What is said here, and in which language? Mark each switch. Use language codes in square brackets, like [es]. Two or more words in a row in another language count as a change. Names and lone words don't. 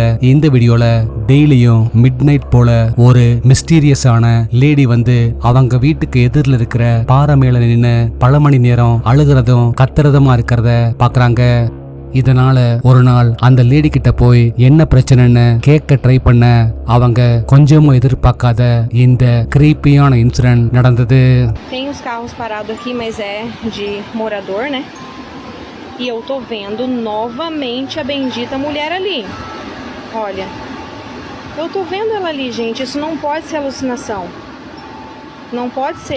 [ta] இந்த வீடியோல டெய்லியும் [en] mid night [ta] போல ஒரு மிஸ்டீரியஸான லேடி வந்து அவங்க வீட்டுக்கு எதிரில் இருக்கிற பாறை மேல நின்று பல மணி நேரம் அழுகிறதும் கத்துறதுமா இருக்கிறத பாக்குறாங்க. இதனால ஒரு நாள் அந்த லேடி கிட்ட போய் என்ன பிரச்சனைன்னு கேட்க ட்ரை பண்ண அவங்க கொஞ்சமும் எதிர்பார்க்காத இந்த கிரீப்பியான இன்சிடென்ட் நடந்தது. [pt] Tem os carros parados aqui, mas é de morador, né? E eu tô vendo novamente a bendita mulher ali. Olha, eu tô vendo ela ali, gente. Isso não pode ser alucinação. Não pode ser.